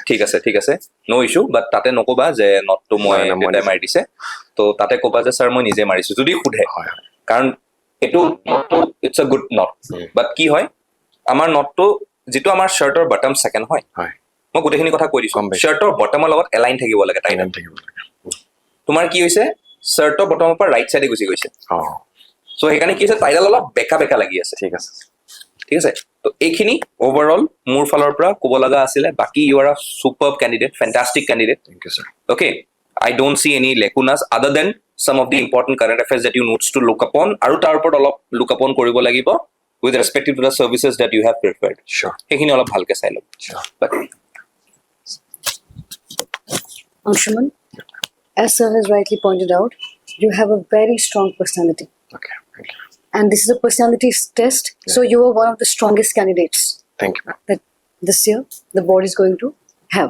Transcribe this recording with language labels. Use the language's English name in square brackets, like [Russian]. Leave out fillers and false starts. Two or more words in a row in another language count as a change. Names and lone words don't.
[Assamese] ঠিক আছে [English] no issue but [Assamese] তাতে নকবা যে নটটো মই দেউতাই মাৰি দিছে তো তাতে ক'বা যে ছাৰ মই নিজে মাৰিছো যদি সোধে কাৰণ এইটো [English] it's a good knot but [Assamese] কি হয় আমাৰ নটটো যিটো আমাৰ শ্বাৰ্টৰ বটম ছেকেণ্ড হয় মই গোটেইখিনি কথা কৈ দিছো শ্বাৰ্টৰ বটমৰ লগত এলাইন থাকিব লাগে টাইডাল তোমাৰ কি হৈছে শ্বাৰ্টৰ বটমৰ পৰা ৰাইট চাইডে গুচি গৈছে চ' সেইকাৰণে কি হৈছে টাইডাল অলপ বেকা লাগি আছে ঠিক আছে তো এইখিনি অভাৰঅল মোৰ ফালৰ পৰা ক'ব লগা আছিলে বাকী [English] you are a super candidate fantastic candidate thank you sir okay I don't see any lacunas other than some of the important current affairs that you notes to look upon [Assamese] আৰু তাৰ ওপৰত অলপ [English] look upon [Assamese] কৰিব লাগিব [English] with respect to the services that you have prepared sure [Assamese] সেইখিনি অলপ ভালকে চাই ল'ব but [English] Anshuman, as sir has rightly pointed out, you have a very strong personality. okay thank you And this is a personality test, so you are one of the strongest candidates thank you that this year the board is going to have.